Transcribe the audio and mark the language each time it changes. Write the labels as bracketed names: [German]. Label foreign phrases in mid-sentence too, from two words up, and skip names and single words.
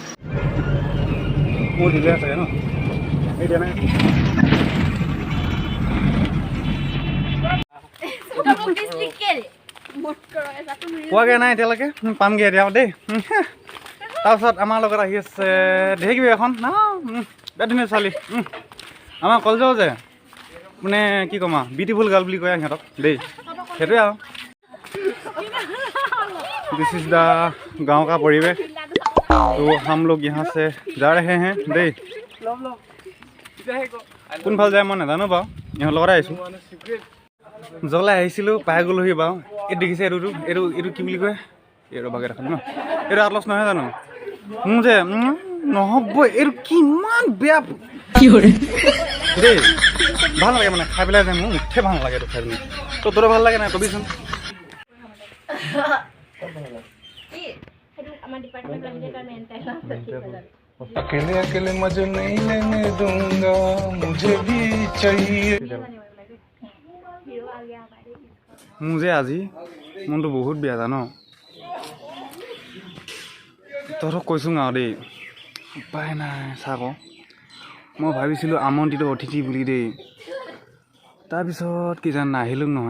[Assamese] মোৰ দিলে আছে ন এই দিয়া নাই পোৱাগৈ নাই এতিয়ালৈকে, পামগৈ এতিয়া দেই। তাৰপিছত আমাৰ লগত আহি আছে ঢেৰ কিবি এখন বিৰাট ধুনীয়া ছোৱালী আমাৰ কলেজৰ যে মানে কি ক'ম আৰু [English] beautiful girl [Assamese] বুলি কয় সিহঁতক দেই, সেইটোৱে আৰু। [English] This is the [Hindi] गाँव का परिवेश। तो हम लोग यहाँ से जा रहे हैं देई। [Assamese] কোনফালে যায় মই নাজানো বাৰু, ইহঁতৰ লগতে আহিছোঁ। জলাই আহিছিলোঁ পাই গ'লোহি বাৰু। এইটো দেখিছে এইটো এইটো এইটো কি বুলি কয় এইটো বাগেট এখন ন, এইটো আটলছ নহয় জানো? মোৰ যে নহ'ব, এইটো কিমান বেয়া দেই। ভাল নালাগে মানে খাই পেলাই যে মোৰ মুঠে ভাল নালাগে এইটো খাই পেলাই। তো তোৰ ভাল লাগে নাই কবিচোন। [Hindi] अकेले अकेले मजे नहीं लेने दूंगा, मुझे भी चाहिए। [Assamese] মোৰ যে আজি মনটো বহুত বেয়া জানো, তহঁতক কৈছোঁ আৰু দেই উপায় নাই। চাক মই ভাবিছিলোঁ আমন্ত্ৰিত অতিথি বুলি দেই, তাৰপিছত কি জান নাহিলোঁ নহয়।